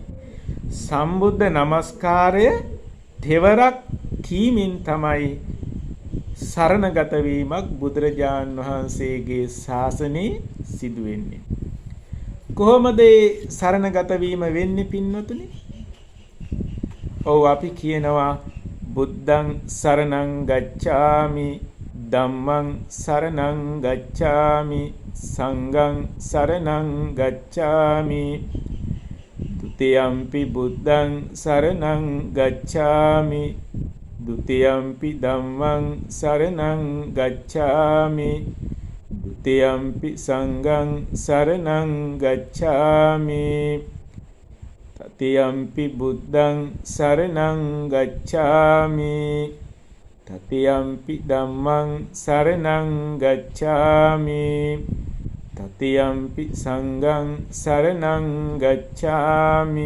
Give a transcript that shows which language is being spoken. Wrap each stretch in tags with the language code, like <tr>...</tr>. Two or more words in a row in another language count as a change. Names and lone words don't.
<si>සම්බුද්ධ නමස්කාරය තෙවරක් කීමෙන් තමයි සරණගත වීමක් බුදුරජාන් වහන්සේගේ ශාසනයේ සිදු වෙන්නේ. කොහොමද ඒ සරණගත වීම වෙන්නේ පින්වතුනි? ඔව් අපි කියනවා</si> <pi>බුද්ධං සරණං ගච්ඡාමි, ධම්මං සරණං ගච්ඡාමි, සංඝං සරණං ගච්ඡාමි, ဒ ුතියම්පි බුද්ධං සරණං ගච්ඡාමි, ဒ ුතියම්පි ධම්මං සරණං ගච්ඡාමි, ဒ ුතියම්පි සංඝං සරණං ගච්ඡාමි, තතියම්පි බුද්ධං සරණං ගච්ඡාමි, තතියම්පි ධම්මං සරණං ගච්ඡාමි, තතියම්පි සංඝං සරණං ගච්ඡාමි.</pi>